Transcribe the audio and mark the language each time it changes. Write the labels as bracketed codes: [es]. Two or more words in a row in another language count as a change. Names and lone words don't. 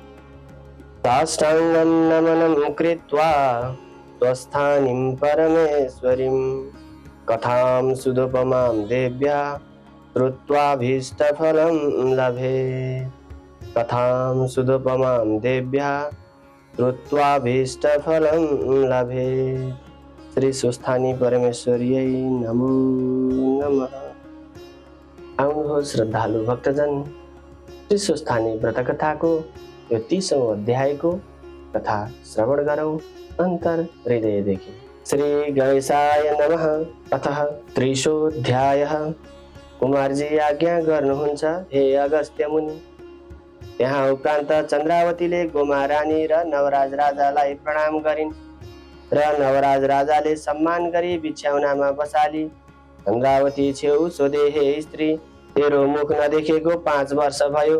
[sa] साष्टाङ्गं नमनं कृत्वा स्वस्थानीं परमेश्वरीं कथां सुदुपमां देव्या श्रुत्वाभीष्टफलं लभेत्। कथां सुदुपमां देव्या श्रुत्वाभीष्टफलं लभेत्। श्री स्वस्थानी परमेश्वर्यै नमो नमः। [ne] आउनुहोस् श्रद्धालु भक्तजन, श्री स्वस्थानी व्रतकथाको यो 30औं अध्यायको कथा श्रवण गरौँ अन्तर हृदयदेखि। [sa] श्री गणेशाय नमः। अतः 30औँअध्यायः। [ne] कुमारजी आज्ञा गर्नुहुन्छ हे अगस्त्य मुनि। यहाँ उपरान्त चन्द्रावतीले गोमा रानी र नवराज राजालाई प्रणाम गरिन् र नवराज राजाले सम्मान गरी बिछ्याउनामा बसाली। चन्द्रावती छेउ सोधे, हे स्त्री, तेरो मुख नदेखेको 5 वर्ष भयो।